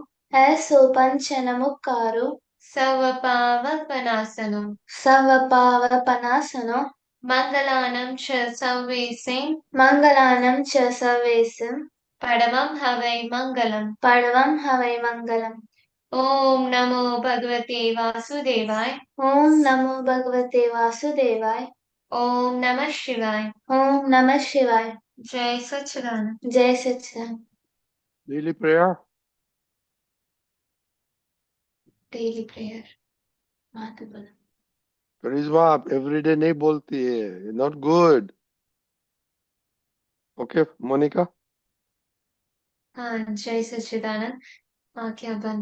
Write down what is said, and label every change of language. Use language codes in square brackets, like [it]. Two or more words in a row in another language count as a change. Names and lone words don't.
[pra] ऐसो पंचनमुक्कारु सर्वपावपनासनो सर्वपावपनासनो मङ्गलानं च सर्वेसे मङ्गलानं च सर्वेषु परमं हवै मङ्गलम् परमं हवै मङ्गलम्। [sa] ॐ नमो भगवते वासुदेवाय ॐ नमो भगवते वासुदेवाय। ॐ नमः शिवाय ॐ नमः शिवाय। [hi] जय सच्चिदानंद जय सच्चिदानंद। [en] Daily prayer. daily prayer [hi] माता बोलो। करिश्मा आप एवरीडे नहीं बोलती है, [en] not good. [hi] ओके मोनिका। हाँ जय सच्चिदानंद आंखें बंद।